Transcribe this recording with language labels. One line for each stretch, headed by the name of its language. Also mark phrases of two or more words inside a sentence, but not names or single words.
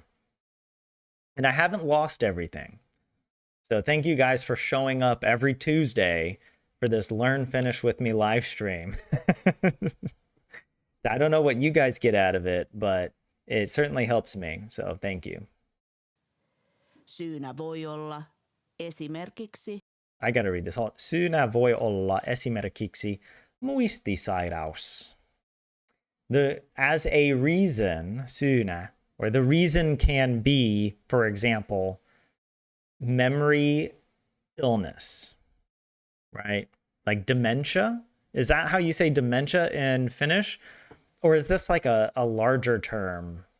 English: And I haven't lost everything. So thank you guys for showing up every Tuesday for this Learn Finnish with Me live stream. I don't know what you guys get out of it, but it certainly helps me. So thank you.
Finnish: Syynä voi olla esimerkiksi
English: I gotta read this whole.
Finnish: Syynä voi olla esimerkiksi muistisairaus.
English: As a reason, syynä, or the reason can be, for example, memory illness, right? Like dementia. Is that how you say dementia in Finnish? Or is this like a larger term?